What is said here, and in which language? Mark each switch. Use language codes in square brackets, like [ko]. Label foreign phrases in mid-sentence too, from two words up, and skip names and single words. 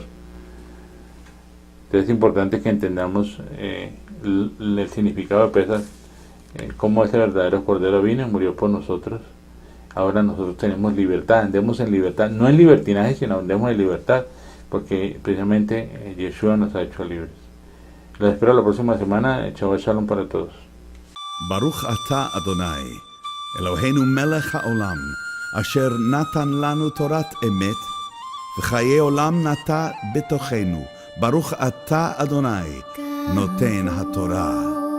[es] Entonces es importante que entendamos el significado de Pesaj, cómo ese verdadero Cordero vino y murió por nosotros. Ahora nosotros tenemos libertad, andemos en libertad, no en libertinaje, sino andemos en libertad, porque precisamente Yeshua nos ha hecho libres. Los espero la próxima semana. [he] שבת שלום [es] para todos. [he] ברוך אתה אדני, אלהינו מלך העולם, אשר נתן לנו תורת אמת, וחיי עולם נטע בתוכנו. ברוך אתה אדני, נותן התורה.